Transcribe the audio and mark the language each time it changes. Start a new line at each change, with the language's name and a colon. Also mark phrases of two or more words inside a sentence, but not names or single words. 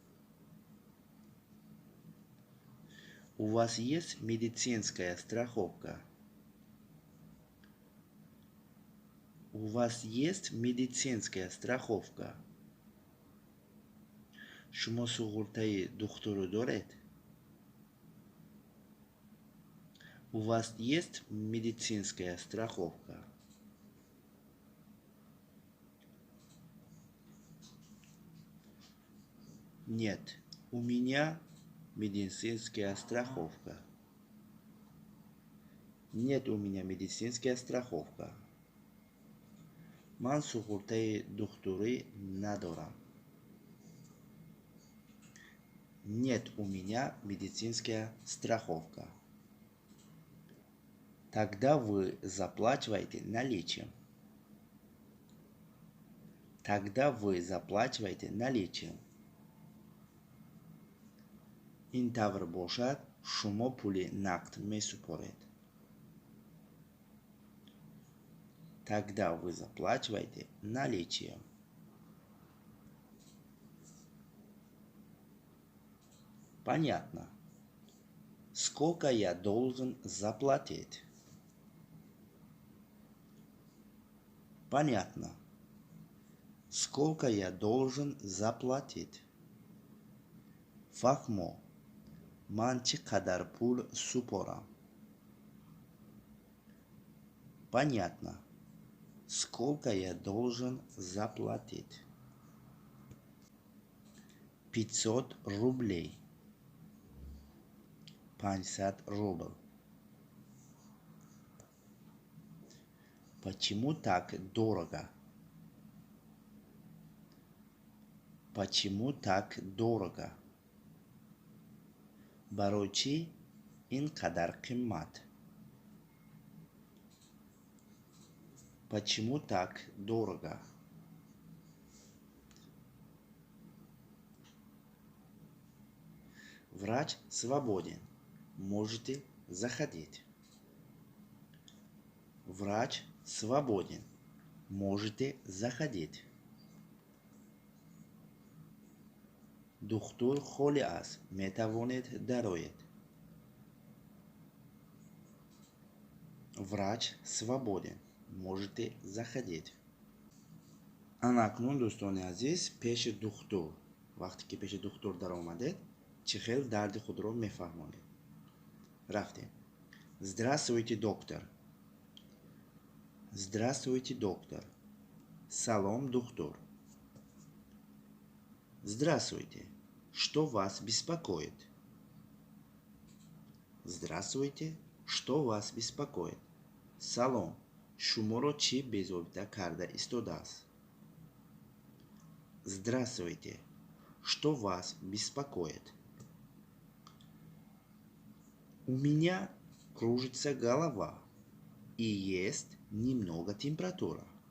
Russian: У вас есть медицинская страховка? У вас есть медицинская страховка?
Tajik: Шумо суғуртаи духтуру доред?
Russian: У вас есть медицинская страховка? Нет, у меня медицинская страховка. Нет у меня медицинская страховка.
Tajik: Ман суғуртаи духтурӣ надорам.
Russian: Нет у меня медицинская страховка. Тогда вы заплачиваете наличием. Тогда вы заплачиваете наличием.
Tajik: ин тавр бошад, шумо пули нақд месупоред.
Russian: Тогда вы заплачиваете наличием. Понятно. Сколько я должен заплатить? Понятно. Сколько я должен заплатить?
Tajik: Фахмо. Ман чӣ қадар пул супорам?
Russian: Понятно. Сколько я должен заплатить? 500 рублей. 500 рубль. Почему так дорого? Почему так дорого?
Tajik: барои чӣ ин қадар қиммат?
Russian: Почему так дорого? Врач свободен. Можете заходить. Врач свободен. Можете заходить.
Tajik: духтур холӣ аст, метавонед дароед.
Russian: Врач свободен. Можете заходить.
Tajik: Анакнун дӯстони азиз, пеши духтур, вақте ки пеши духтур даромадед, чӣ хел дарди худро мефаҳмонед. Рафтем.
Russian: Здравствуйте, доктор. Здравствуйте, доктор.
Tajik: Салом, доктор. Здравствуйте.
Russian: Что вас беспокоит? Здравствуйте. Что вас беспокоит?
Tajik: Салом. Шуморо чӣ безобита карда истодааст?
Russian: Здравствуйте. Что вас беспокоит? У меня кружится голова и есть немного температура.